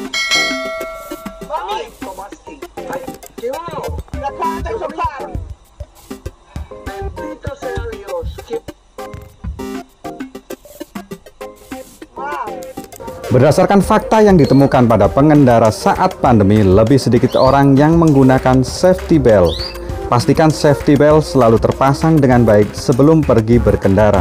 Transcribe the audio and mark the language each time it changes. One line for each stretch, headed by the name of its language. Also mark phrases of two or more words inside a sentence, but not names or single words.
Spanish: Mami, ¿cómo así? Ay, ¿qué hubo? Me acaban de chocar. Bendito sea Dios.
Indonesian: Berdasarkan fakta yang ditemukan pada pengendara saat pandemi, lebih sedikit orang yang menggunakan
English: safety belt.
Indonesian: Pastikan
English: safety belt
Indonesian: selalu terpasang dengan baik sebelum pergi berkendara.